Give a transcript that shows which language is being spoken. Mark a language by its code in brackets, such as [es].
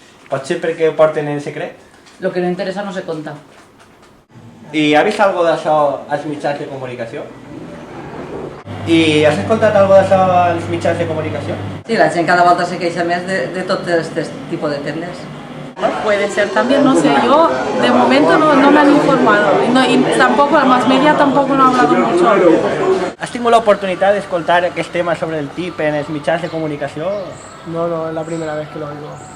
[ca] Pot ser perquè ho porten en secret? Lo que no interessa no se conta. I ha vist alguna d'això als mitjans de comunicació? I has escoltat alguna d'això als mitjans de comunicació? Sí, la gent cada volta se queixa més de tot este tipus de tendes. [es] Puede ser también, no sé, yo de momento no me han informado y tampoco el mass media tampoco no ha hablado mucho. [ca] Has tingut l'oportunitat d'escoltar aquest tema sobre el TIP en els mitjans de comunicació? [es] No, es la primera vez que lo oigo.